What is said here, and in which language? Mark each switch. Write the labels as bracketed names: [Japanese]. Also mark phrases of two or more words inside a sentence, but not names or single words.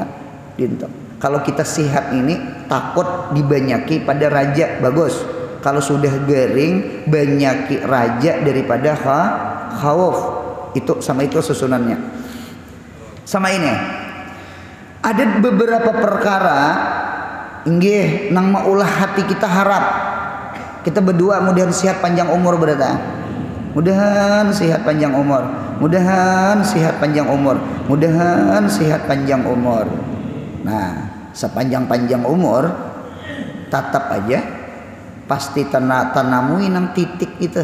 [Banjar] Kalau kita sehat ini takut dibanyaki pada raja, bagus. Kalau sudah garing banyaki raja daripada khauf. Itu sama itu susunannya. Sama ini ada beberapa perkara nggih nang maulah hati kita harap. Kita berdua mudahan sehat panjang umur berada. Mudahan sehat panjang umur. Mudahan sehat panjang umur. Mudahan sehat panjang umur. Nah, sepanjang-panjang umur tatap aja pasti tanamui nang titik itu.